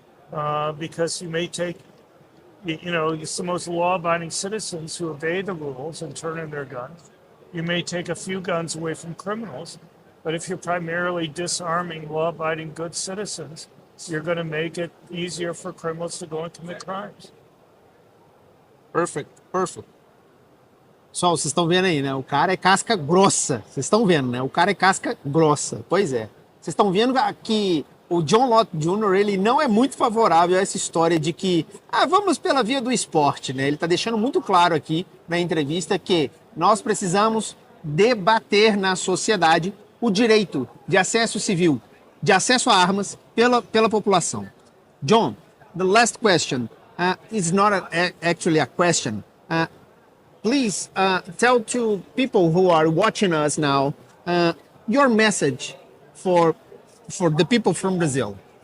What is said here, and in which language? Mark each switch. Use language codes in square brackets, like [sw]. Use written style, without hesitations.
[en] Because you may take, you know, it's the most law-abiding citizens who obey the rules and turn in their guns. You may take a few guns away from criminals, but if you're primarily disarming law-abiding good citizens, you're going to make it easier for criminals to go and commit crimes. Perfect. [pt] Pessoal, vocês estão vendo aí, né? O cara é casca grossa. Vocês estão vendo, né? O cara é casca grossa. Pois é. Vocês estão vendo que o John Lott Jr., ele não é muito favorável a essa história de que, vamos pela via do esporte, né? Ele está deixando muito claro aqui na entrevista que nós precisamos debater na sociedade o direito de acesso civil, de acesso a armas pela população. [en] John, the last question is not actually a question. Please tell to people who are watching us now your message for the people from Brazil.